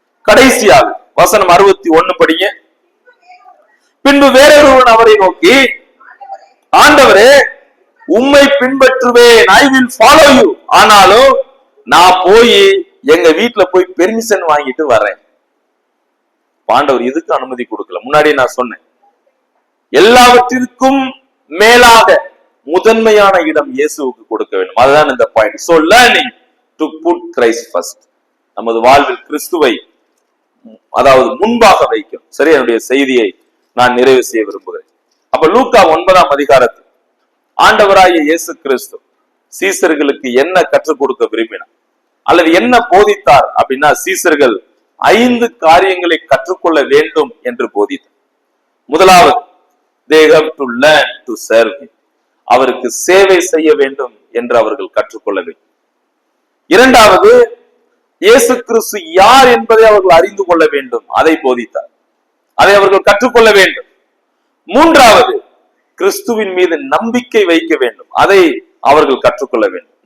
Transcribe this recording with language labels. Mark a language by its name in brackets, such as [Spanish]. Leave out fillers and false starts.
[Tamil] கடைசியாக வசனம் 61 படிங்க. பின்பு வேறொருவன் அவரை நோக்கி, ஆண்டவரே உம்மை பின்பற்றுவேன், [English] I will follow you, [Tamil] ஆனாலும் நான் போய் எங்க வீட்டுல போய் பெர்மிஷன் வாங்கிட்டு வரேன். ஆண்டவர் இதுக்கு அனுமதி கொடுக்கல. முன்னாடி நான் சொன்னேன், எல்லாவற்றிற்கும் மேலாக முதன்மையான இடம் இயேசுவுக்கு கொடுக்க வேண்டும். அதுதான் இந்த point. [English] So learning to put Christ first. [Tamil] நமது வாழ்வில் கிறிஸ்துவை அதாவது முன்பாக வைக்கும். சரி, என்னுடைய செய்தியை நான் நிறைவு செய்ய விரும்புகிறேன். அப்ப லூக்கா 9ஆம் அதிகாரத்தில் ஆண்டவராகிய இயேசு கிறிஸ்து சீசர்களுக்கு என்ன கற்றுக் கொடுக்க விரும்பினார் அல்லது என்ன போதித்தார் அப்படின்னா, சீசர்கள் 5 காரியங்களை கற்றுக்கொள்ள வேண்டும் என்று போதித்தார். [English] முதலாவது, they have to learn to serve him. [Tamil] அவருக்கு சேவை செய்ய வேண்டும் என்று அவர்கள் கற்றுக்கொள்ள வேண்டும். இரண்டாவது, இயேசு கிறிஸ்து யார் என்பதை அவர்கள் அறிந்து கொள்ள வேண்டும், அதை போதித்தார், அதை அவர்கள் கற்றுக்கொள்ள வேண்டும். மூன்றாவது, கிறிஸ்துவின் மீது நம்பிக்கை வைக்க வேண்டும், அதை அவர்கள் கற்றுக்கொள்ள வேண்டும்.